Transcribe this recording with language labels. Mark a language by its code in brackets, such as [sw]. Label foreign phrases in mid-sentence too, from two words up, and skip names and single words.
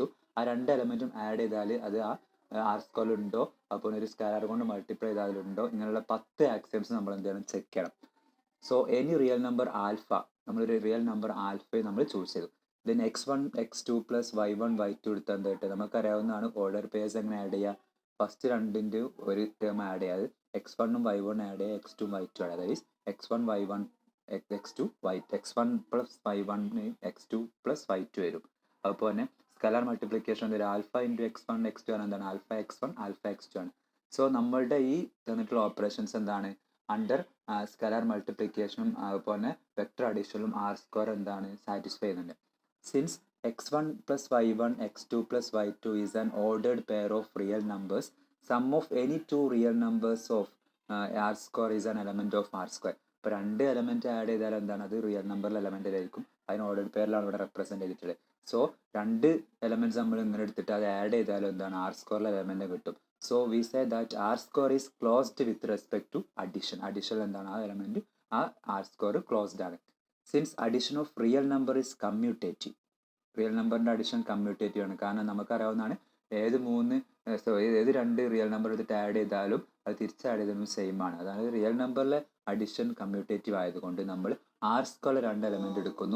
[ml] ആ രണ്ട് എലമെൻറ്റും ആഡ് ചെയ്താൽ അത് ആ [en] R squareil [ml] ഉണ്ടോ, അപ്പോൾ ഒരു സ്കാലർ കൊണ്ട് മൾട്ടിപ്ലൈ ചെയ്താലുണ്ടോ, ഇങ്ങനെയുള്ള 10 ആക്സിയംസ് നമ്മൾ എന്ത് ചെയ്യണം, ചെക്ക് ചെയ്യണം. [en] so any real number alpha, [ml] നമ്മളൊരു [en] real number [ml] ആൽഫയെ നമ്മൾ ചൂസ് ചെയ്തു. ദെൻ x1 x2 + y1 y2 എടുത്താൽ എന്താ കിട്ടുക, നമുക്കറിയാവുന്നതാണ് [en] order pairs [ml] എങ്ങനെ ആഡ് ചെയ്യുക. ഫസ്റ്റ് രണ്ടിൻ്റെ ഒരു ടേം ആഡ് ചെയ്യാതെ x1 y1 ആഡ് ചെയ്യുക, x2 y2 ആഡ് ചെയ്യുക. [en] that is [ml] x1 y1 x2 x1 + y1 x2 + y2 വരും. അതുപോലെ തന്നെ [en] scalar multiplication [ml] ഒരു [en] alpha into x1 x2 [ml] ആണ് എന്താണ് [en] alpha x1 alpha x2 [ml] ആണ്. സോ നമ്മളുടെ ഈ തന്നിട്ടുള്ള ഓപ്പറേഷൻസ് എന്താണ് [en] under scalar multiplicationum [ml] അതുപോലെ തന്നെ [en] vector additionum R square [ml] എന്താണ് സാറ്റിസ്ഫൈ ചെയ്യുന്നുണ്ട്. [en] Since x1 + y1 x2 + y2 is an ordered pair of real numbers, sum of any two real numbers of r square is an element of r square. [ml] ഇപ്പോൾ രണ്ട് എലമെൻറ്റ് ആഡ് ചെയ്താൽ എന്താണ്, അത് [en] real numberil [ml] എലമെൻറ്റിലായിരിക്കും. അതിന് [en] ordered pairilaanu [ml] ഇവിടെ റെപ്രസെൻറ്റ് ചെയ്തിട്ടുള്ളത്. സോ രണ്ട് എലമെൻറ്റ്സ് നമ്മൾ ഇങ്ങനെ എടുത്തിട്ട് അത് ആഡ് ചെയ്താലും എന്താണ് [en] R squareile [ml] എലമെൻറ്റ് കിട്ടും. [en] so we say that R square is closed with respect to addition. [ml] അഡീഷൻ എന്താണ് ആ എലമെൻറ്റ് ആ [en] R square closed [ml] ആണ്. [en] since addition of real number is commutative, റിയൽ നമ്പറിൻ്റെ അഡീഷൻ കമ്മ്യൂട്ടേറ്റീവ് ആണ്. [ml] കാരണം നമുക്കറിയാവുന്നതാണ് ഏത് രണ്ട് [en] real number [ml] എടുത്തിട്ട് ആഡ് ചെയ്താലും അത് തിരിച്ച് ആഡ് ചെയ്താലും സെയിം ആണ്. അതായത് [en] real numberile addition commutative [ml] ആയതുകൊണ്ട് നമ്മൾ [en] R squareil [ml] രണ്ട് എലമെൻറ്റ് എടുക്കുന്നു.